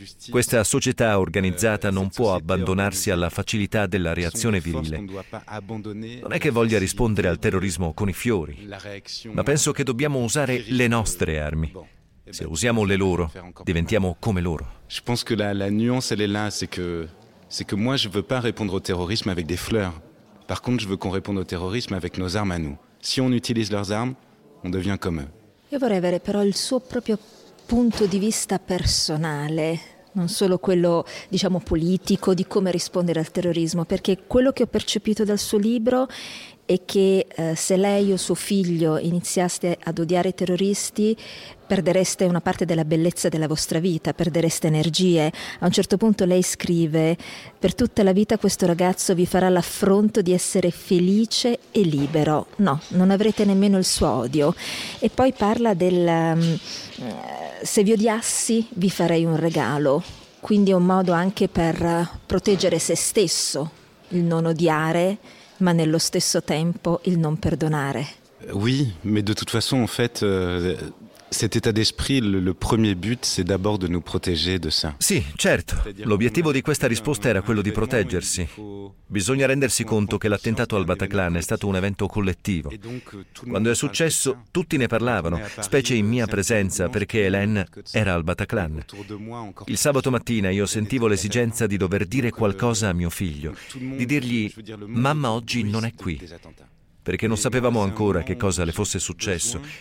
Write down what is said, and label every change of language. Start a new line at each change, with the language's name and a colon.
Italian: Questa società organizzata non può abbandonarsi alla facilità della reazione virile. Non è che voglia rispondere al terrorismo con i fiori, ma penso che dobbiamo usare le nostre armi. Se usiamo le loro, diventiamo come loro.
French: Je pense que la nuance elle est là, c'est que moi je veux pas répondre au terrorisme avec des fleurs. Par contre, je veux qu'on réponde au terrorisme avec nos armes à nous. Si on utilise leurs armes, on devient comme eux.
Italian: Io vorrei avere però il suo proprio punto di vista personale, non solo quello, diciamo, politico di come rispondere al terrorismo, perché quello che ho percepito dal suo libro è che se lei o suo figlio iniziaste ad odiare i terroristi, perdereste una parte della bellezza della vostra vita, perdereste energie. A un certo punto lei scrive, per tutta la vita questo ragazzo vi farà l'affronto di essere felice e libero. No, non avrete nemmeno il suo odio. E poi parla del, se vi odiassi vi farei un regalo. Quindi è un modo anche per proteggere se stesso, il non odiare, ma nello stesso tempo il non perdonare.
French: Oui, mais de toute façon, en fait, Cet état d'esprit, le premier but, c'est d'abord de nous protéger de ça.
Italian: Sì, certo. L'obiettivo di questa risposta era quello di proteggersi. Bisogna rendersi conto che l'attentato al Bataclan è stato un evento collettivo. Quando è successo, tutti ne parlavano, specie in mia presenza, perché Hélène era al Bataclan. Il sabato mattina io sentivo l'esigenza di dover dire qualcosa a mio figlio, di dirgli «Mamma oggi non è qui», perché non sapevamo ancora che cosa le fosse successo.